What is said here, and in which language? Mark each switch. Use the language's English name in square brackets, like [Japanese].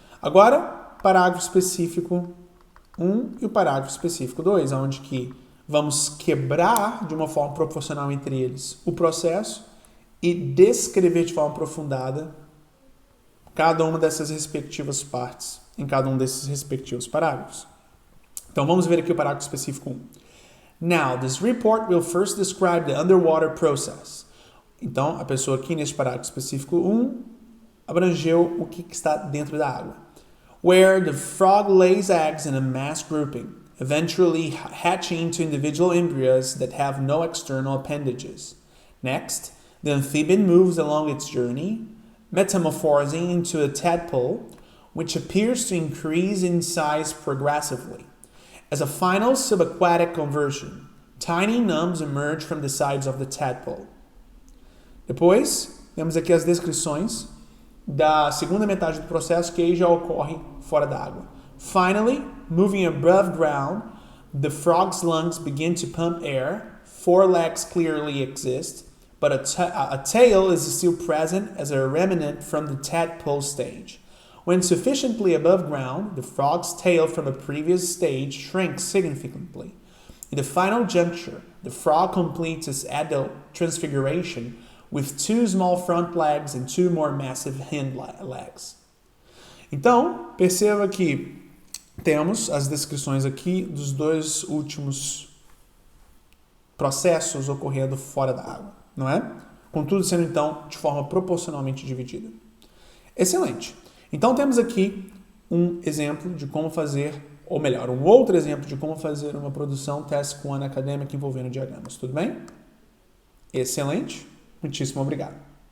[Portuguese] Agora, parágrafo específico 1 e o parágrafo específico 2, onde que vamos quebrar de uma forma proporcional entre eles o processo e descrever de forma aprofundada cada uma dessas respectivas partes em cada um desses respectivos parágrafos. Então vamos ver aqui o parágrafo específico 1. [English] Now, this report will first describe the underwater process. [Portuguese] Então, a pessoa aqui neste parágrafo específico 1 abrangeu o que está dentro da água. [English] Where the frog lays eggs in a mass grouping, eventually hatching into individual embryos that have no external appendages. Next, the amphibian moves along its journey, metamorphosing into a tadpole, which appears to increase in size progressively. As a final subaquatic conversion, tiny nubs emerge from the sides of the tadpole. [Portuguese] Depois, temos aqui as descrições da segunda metade do processo, que aí já ocorre fora da água. [English] Finally, moving above ground, the frog's lungs begin to pump air. 4 legs clearly exist, but a tail is still present as a remnant from the tadpole stage. When sufficiently above ground, the frog's tail from a previous stage shrinks significantly. In the final juncture, the frog completes its adult transfiguration with 2 small front legs and 2 more massive hind legs. [Portuguese] Então, perceba que temos as descrições aqui dos 2 últimos processos ocorrendo fora da água, não é? Contudo, sendo então de forma proporcionalmente dividida. Excelente. Então temos aqui um exemplo de como fazer, ou melhor, um outro exemplo de como fazer uma produção Task 1 acadêmica envolvendo diagramas. Tudo bem? Excelente. Muitíssimo obrigado.